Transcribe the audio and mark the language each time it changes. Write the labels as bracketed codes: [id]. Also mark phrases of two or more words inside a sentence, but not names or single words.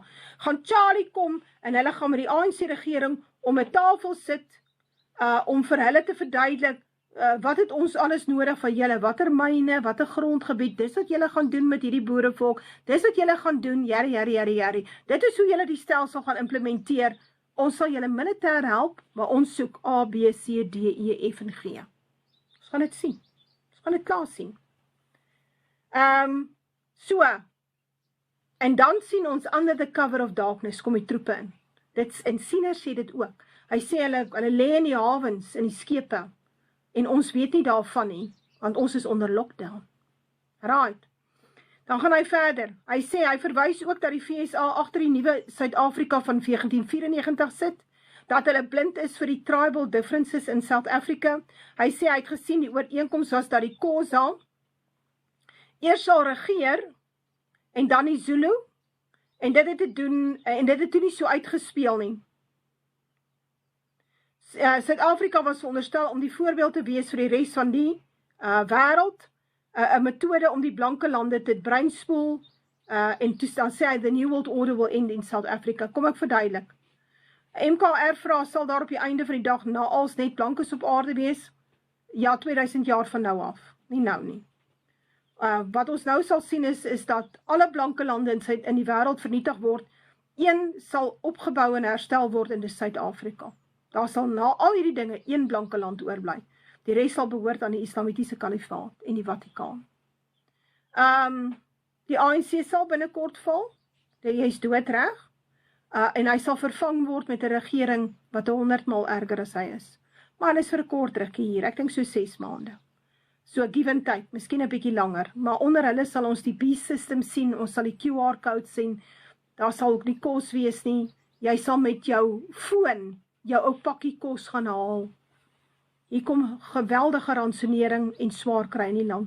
[af] Gaan Charlie kom, en hulle gaan met die ANC regering om 'n tafel sit, om vir hulle te verduidelik, wat het ons alles nodig van julle, watter myne, watter grondgebied, dis wat julle gaan doen met hierdie boerevolk, dis wat julle gaan doen, jari. Dit is hoe julle die stelsel gaan implementeer. Ons sal julle militêr help, maar ons soek A, B, C, D, E, F en G. Ons gaan dit sien. Ons gaan dit klaar sien. So, en dan sien ons [en] under the cover of darkness, [af] kom die troepe in. En Siener sê dit ook. Hy sê hulle lê in die hawens, in die skepe, en ons weet nie daarvan nie, want ons is onder lockdown. Right. Dan gaan hy verder. Hy sê, hy verwys ook dat die VSA agter die nuwe Suid-Afrika van 1994 sit, dat hulle blind is vir die [en] tribal differences in South Africa. [af] Hy sê, hy het gesien, die ooreenkoms was dat die Xhosa eers sal regeer, en dan die Zulu, en dit het toe nie so uitgespeel nie. Suid-Afrika was veronderstel om die voorbeeld te wees vir die res van die wêreld, 'n metode om die blanke lande te breinspoel, en dan sê hy, [en] the new world order will end in South Africa. [af] Kom ek verduidelik. MKR vra, sal daar op die einde van die dag na als net blankes op aarde wees? Ja, 2000 jaar van nou af. Nie nou nie. Wat ons nou sal sien is dat alle blanke lande in die wêreld vernietig word. Een sal opgebou en herstel word in Suid-Afrika. Daar sal na al hierdie dinge een blanke land oorbly. Die res sal behoort aan die Islamitiese Kalifaat en die Vatikaan. Die ANC sal binnekort val. Hy is doodreg. En hy sal vervang word met 'n regering wat 100 maal erger as hy is. Maar hulle is vir 'n kort rukkie hier, ek dink so 6 maande. So [en] give and take, [af] miskien 'n bietjie langer, maar onder hulle sal ons die B-system sien, ons sal die QR-code sien, daar sal ook nie kos wees nie, jy sal met jou foon, jou ou pakkie kos gaan haal. Hier kom geweldige ransonering en swaar kry in die land.